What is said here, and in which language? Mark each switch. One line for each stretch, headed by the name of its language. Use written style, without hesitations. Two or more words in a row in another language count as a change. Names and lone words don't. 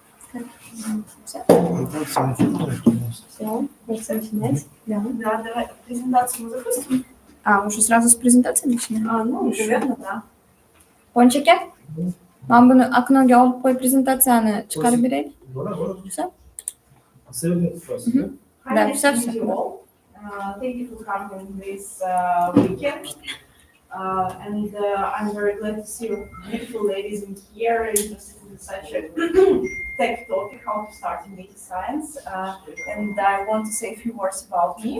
Russian: Все, просто начинать. Да. Да, давай презентацию мы запустим. Уже сразу с презентации начинаем? Ну, наверное, да. Пончики?
Uzbek: Mana buni oknoga olib qo'yib prezentatsiyani chiqarib beraylik.
Russian: Все?
English: Hi,
Russian: Да,
English: nice
Russian: все,
English: to meet
Russian: все.
English: you all. Thank you for coming this weekend. I'm very glad to see you beautiful ladies in here interested in such a tech topic, how to start in data science. And I want to say a few words about me.